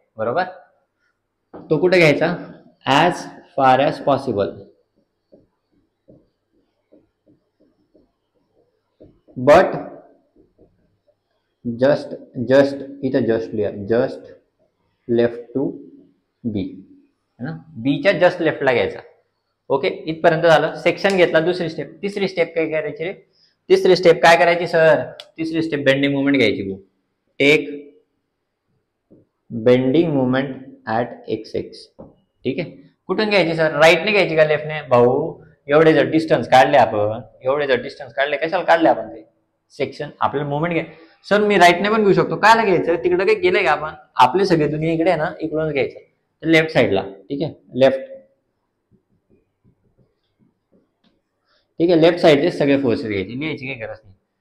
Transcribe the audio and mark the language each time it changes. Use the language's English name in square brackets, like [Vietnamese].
[Marathi] बरोबर, तो कुठे घ्यायचा, [English] as far as possible, [Marathi] but just इथं जस्ट लिहा, जस्ट लेफ्ट टू बी है ना, बीच्या जस्ट लेफ्टला घ्यायचा. ओके, इथपर्यंत झालं, सेक्शन घेतला. दुसरी स्टेप, तिसरी स्टेप काय करायची रे, तिसरी स्टेप काय करायची सर, तिसरी स्टेप बेंडिंग मुवमेंट घ्यायची. [English] Take bending movement at XX. [Marathi] ठीक आहे, कुठून घ्यायची सर, राईटने घ्यायची का लेफ्टने? भाऊ एवढे जर डिस्टन्स काढले कशाला काढले आपण, ते सेक्शन आपल्याला मुवमेंट घ्या. सर मी राईटने पण घेऊ शकतो, काय घ्यायचं, तिकडे काही गेलंय का आपण, आपले सगळे दुनिया इकडे आहे ना, इकडून घ्यायचं लेफ्ट साईडला. ठीक आहे, लेफ्ट साईडचे सगळे फोर्सेस घ्यायचे, लिहायची काही गरज नाही.